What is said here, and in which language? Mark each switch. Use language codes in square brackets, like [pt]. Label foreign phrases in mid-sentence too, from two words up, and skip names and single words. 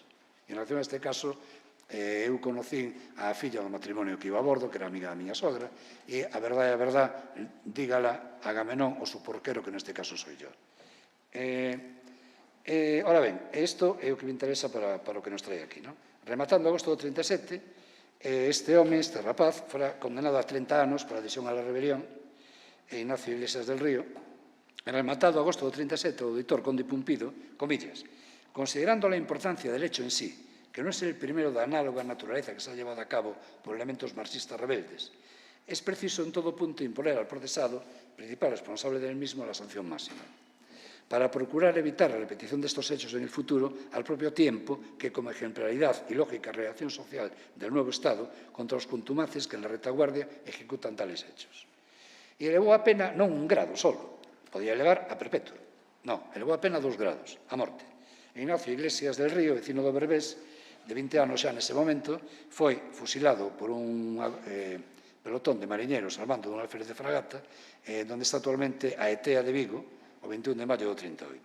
[gl] En relación a este caso, eu conocín a filla do matrimonio que iba a bordo, que era amiga da miña sogra, e a verdade, [es] dígala Agamenón, o su porquero, [gl] que neste caso [es] soy yo. [gl] Ora ben, isto é o que me interesa para o que nos trae aquí. Rematando agosto do 37, este home, este rapaz, fora condenado a 30 anos [es] por adhesión a la rebelión, [gl] Ignacio Iglesias del Río, rematado agosto do 37, o auditor Conde Pumpido, comillas, [es] considerando la importancia del hecho en sí, que no es el primero de análoga naturaleza que se ha llevado a cabo por elementos marxistas rebeldes, es preciso en todo punto imponer al procesado, principal responsable del mismo, la sanción máxima, para procurar evitar la repetición de estos hechos en el futuro, al propio tiempo que, como ejemplaridad y lógica reacción social del nuevo Estado, contra los contumaces que en la retaguardia ejecutan tales hechos. [gl] E elevou a pena non un grado solo, podía elevar a perpetuo. Non, elevou a pena 2 grados, a morte. Ignacio Iglesias del Río, vecino do Berbés, de 20 anos xa nese momento, foi fusilado por un pelotón de mariñeros [es] al mando [gl] dun alférez de fragata, donde está actualmente a ETEA de Vigo, o 21 de maio do 38.